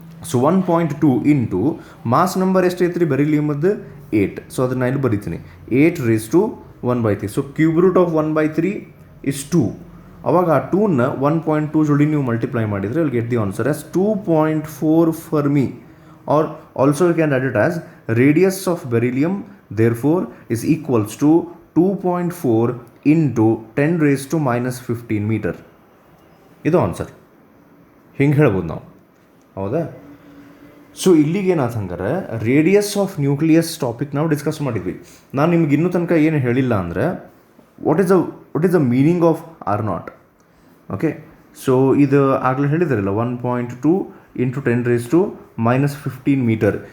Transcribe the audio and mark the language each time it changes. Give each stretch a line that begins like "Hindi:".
Kannada: So 1.2 into mass number ಎಷ್ಟೈತೆ ರೀ ಬೆರಿಲಿಯಮದ್ದು 8. So ಅದನ್ನು ಇಲ್ಲಿ ಬರೀತೀನಿ, 8⁻⁻⁻.
English: So cube root of 1/3 is 2.
Kannada: ಅವಾಗ ಆ 2ನ 1.2 ಜೋಡಿ ನೀವು ಮಲ್ಟಿಪ್ಲೈ ಮಾಡಿದರೆ
English: Will get the answer as 2.4 fermi. or also you can write it as radius of beryllium therefore is equals to 2.4 into 10⁻⁻15 meter.
Kannada: ಇದು ಆನ್ಸರ್. ಹಿಂಗೆ ಹೇಳ್ಬೋದು ನಾವು, ಹೌದಾ? ಸೊ ಇಲ್ಲಿಗೇನಾಯ್ತು ಹಂಗಾರೆ, ರೇಡಿಯಸ್ ಆಫ್ ನ್ಯೂಕ್ಲಿಯಸ್ ಟಾಪಿಕ್ ನಾವು ಡಿಸ್ಕಸ್ ಮಾಡಿದ್ವಿ. ನಾನು ನಿಮ್ಗೆ ಇನ್ನೂ ತನಕ ಏನು ಹೇಳಿಲ್ಲ ಅಂದರೆ
English: What is the meaning of R0.
Kannada: Okay, so ಇದು ಆಗಲೇ ಹೇಳಿದ್ರಲ್ಲ 1.2 ಇಂಟು 10⁻⁻15 ಮೀಟರ್.